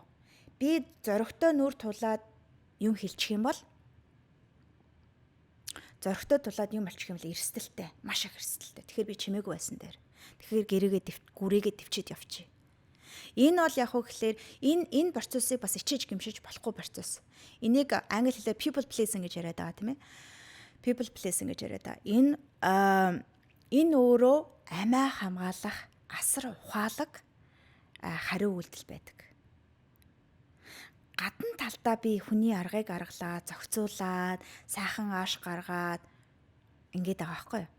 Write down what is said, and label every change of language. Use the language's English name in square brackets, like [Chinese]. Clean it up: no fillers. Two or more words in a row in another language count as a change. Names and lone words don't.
[Mongolian] Би зоригтой нүур тулаад юм хэлчих юм бол эрсдэлтэй, маш их эрсдэлтэй. Тэгэхээр би чимээгүй байсан дээр. Тэгэхээр гүрээгээ төвчээд явчих. Энэ бол яг уу гэхэлэр энэ процессыг бас ичээж гимшиж болохгүй процесс. Энийг англи хэлээр [English] people pleasing [Mongolian] гэж яриад байгаа тийм ээ. [English] People pleasing [Mongolian] гэж яриад байгаа. Энэ өөрөө амиа хамгаалах асар ухаалаг хариу үйлдэл байдаг. Гадна талдаа би хүний аргыг аргалаад, зохицуулаад, сайхан ааш гаргаад ингээд байгаа байхгүй юу?